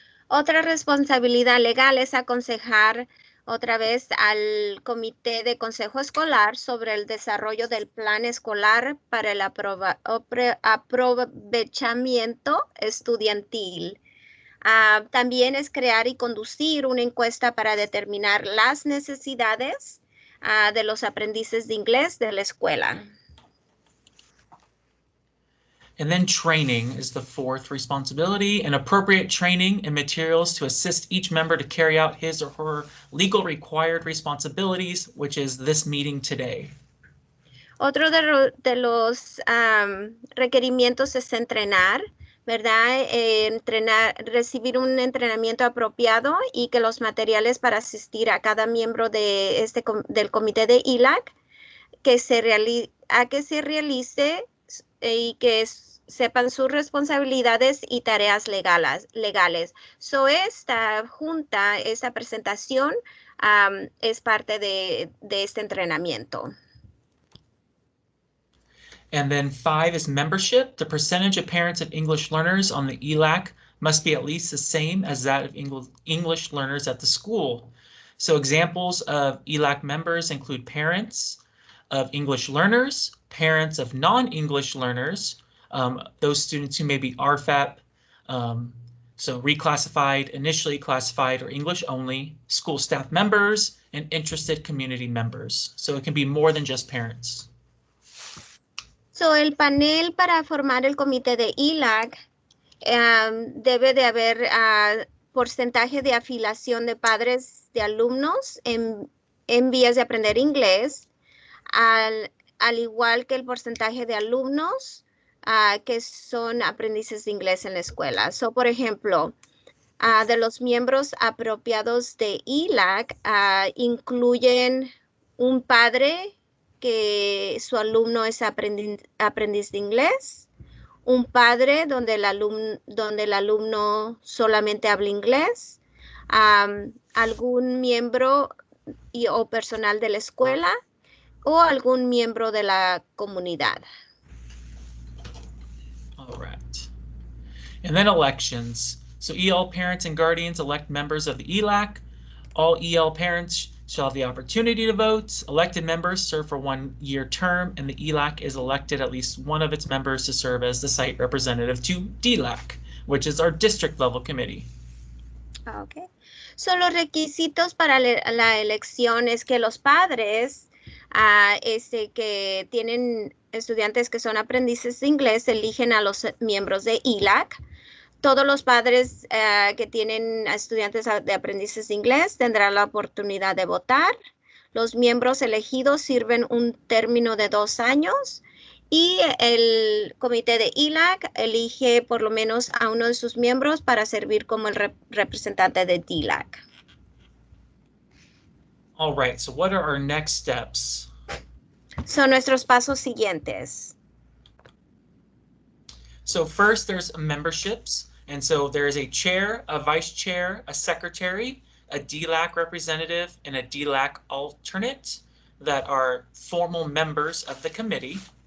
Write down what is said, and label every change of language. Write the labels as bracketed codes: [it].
[es] Otra responsabilidad legal es aconsejar Otra vez al Comité de Consejo Escolar sobre el desarrollo del plan escolar para el aprovechamiento estudiantil. También es crear y conducir una encuesta para determinar las necesidades de los aprendices de inglés de la escuela. [en] And then training is the fourth responsibility, and appropriate training and materials to assist each member to carry out his or her legal required responsibilities, which is this meeting today. [es] Otro de los requerimientos es entrenar, ¿verdad? Recibir un entrenamiento apropiado y que los materiales para asistir a cada miembro de del comité de ELAC que se realice y que sepan sus responsabilidades y tareas legales. So, esta junta, esta presentación es parte de este entrenamiento. [en] And then 5 is membership. The percentage of parents of English learners on the ELAC must be at least the same as that of English learners at the school. So examples of ELAC members include parents of English learners, parents of non-English learners, those students who may be RFEP, so reclassified, initially classified, or English only, school staff members, and interested community members. So it can be more than just parents. [es] So, el panel para formar el comité de ELAC debe de haber porcentaje de afiliación de padres de alumnos en vías de aprender inglés, al igual que el porcentaje de alumnos que son aprendices de inglés en la escuela. So, por ejemplo, de los miembros apropiados de ELAC incluyen un padre que su alumno es aprendiz de inglés, un padre donde el alumno solamente habla inglés, algún miembro o personal de la escuela o algún miembro de la comunidad. [en] All right. And then elections. So EL parents and guardians elect members of the ELAC. All EL parents shall have the opportunity to vote. Elected members serve for 1-year term, and the ELAC is elected at least one of its members to serve as the site representative to DLAC, which is our district level committee. Okay. [es] So, los requisitos para la elección es que los padres que tienen estudiantes que son aprendices de inglés eligen a los miembros de ELAC. Todos los padres que tienen estudiantes de aprendices de inglés tendrán la oportunidad de votar. Los miembros elegidos sirven un término de 2 años y el comité de ELAC elige por lo menos a uno de sus miembros para servir como el representante de DLAC. [en] All right, so what are our next steps? [es] Son nuestros pasos siguientes. [en] So first there's memberships. And so there is a chair, a vice chair, a secretary, a DLAC representative, and a DLAC alternate that are formal members of the committee.